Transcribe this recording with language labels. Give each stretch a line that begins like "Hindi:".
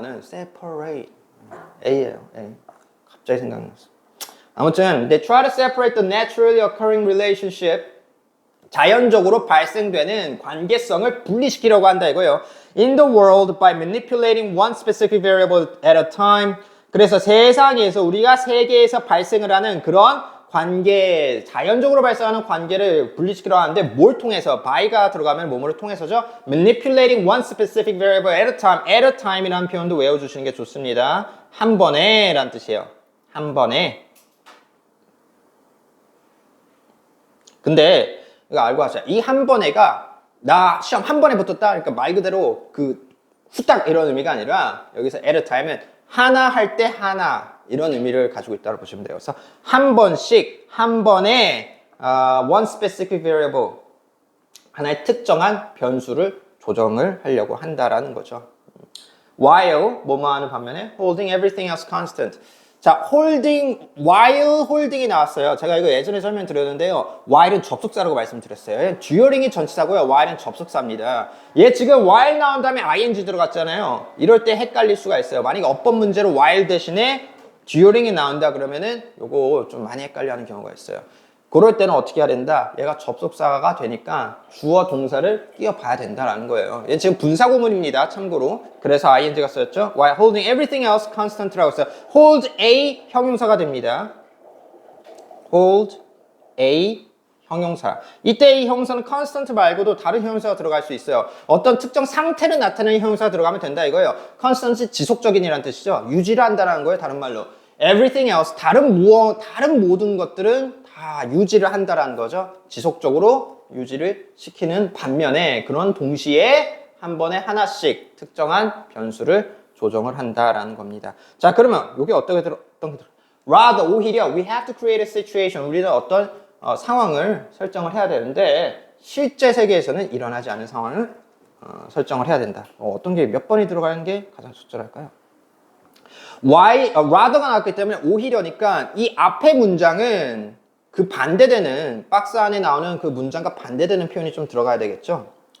Korean: 나는 separate A예요. A. 갑자기 생각났어. 아무튼
English: they try to separate the naturally occurring relationship
Korean: 자연적으로 발생되는 관계성을 분리시키려고 한다 이거예요.
English: In the world by manipulating one specific variable at a time.
Korean: 그래서 세상에서 우리가 세계에서 발생을 하는 그런 관계, 자연적으로 발생하는 관계를 분리시키려고 하는데 뭘 통해서? by가 들어가면 뭐뭐를 통해서죠?
English: manipulating one specific variable at a time.
Korean: at a time이라는 표현도 외워주시는 게 좋습니다. 한 번에 라는 뜻이에요. 한 번에. 근데 이거 알고 하세요. 이 한 번에가 나 시험 한 번에 붙었다. 그러니까 말 그대로 그 후딱 이런 의미가 아니라 여기서 at a time은 하나 할 때 하나 이런 의미를 가지고 있다고 보시면 돼요. 그래서 한 번씩 한 번에 one specific variable 하나의 특정한 변수를 조정을 하려고 한다라는 거죠.
English: while
Korean: 뭐뭐 하는 반면에
English: holding everything else constant.
Korean: 자, while holding이 나왔어요. 제가 이거 예전에 설명드렸는데요. while은 접속사라고 말씀드렸어요. during이 전치사고요. while은 접속사입니다. 얘 지금 while 나온 다음에 ing 들어갔잖아요. 이럴 때 헷갈릴 수가 있어요. 만약에 어법 문제로 while 대신에 during이 나온다 그러면은 요거 좀 많이 헷갈려 하는 경우가 있어요. 그럴 때는 어떻게 해야 된다? 얘가 접속사가 되니까 주어 동사를 끼워봐야 된다라는 거예요. 얘 지금 분사구문입니다. 참고로. 그래서 ing가 쓰였죠.
English: While holding everything else constant
Korean: 라고 써요. hold a 형용사가 됩니다. hold a 형용사. 이때 이 형용사는 constant 말고도 다른 형용사가 들어갈 수 있어요. 어떤 특정 상태를 나타내는 형용사가 들어가면 된다 이거예요. constant이 지속적인이라는 뜻이죠. 유지를 한다는 거예요. 다른 말로. everything else, 다른 모든 것들은 다 유지를 한다라는 거죠. 지속적으로 유지를 시키는 반면에 그런 동시에 한 번에 하나씩 특정한 변수를 조정을 한다라는 겁니다. 자, 그러면 이게 어떤 게 들어?
English: rather,
Korean: 오히려
English: we have to create a situation.
Korean: 우리는 어떤 상황을 설정을 해야 되는데 실제 세계에서는 일어나지 않은 상황을 설정을 해야 된다. 어떤 게 몇 번이 들어가는 게 가장 적절할까요? rather가 나왔기 때문에 오히려니까 이 앞에 문장은 그 반대되는 박스 안에 나오는 그 문장과 반대되는 표현이 좀 들어가야 되겠죠?